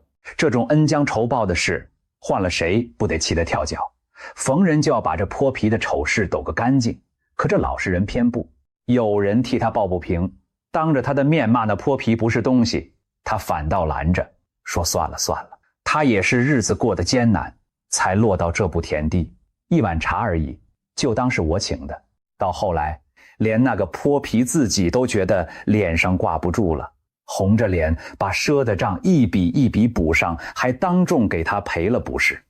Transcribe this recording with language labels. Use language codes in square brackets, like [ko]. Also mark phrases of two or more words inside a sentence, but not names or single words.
[zh] 這種恩將仇報的事，換了誰不得氣得跳腳，逢人就要把這潑皮的醜事抖個乾淨。可這老實人偏不，有人替他抱不平，當着他的面罵那潑皮不是東西，他反倒攔着，說算了算了，他也是日子過得艱難，才落到這步田地，一碗茶而已，就當是我請的。到後來，連那個潑皮自己都覺得臉上掛不住了，紅着臉把賒的賬一筆一筆補上，還當眾給他賠了不是。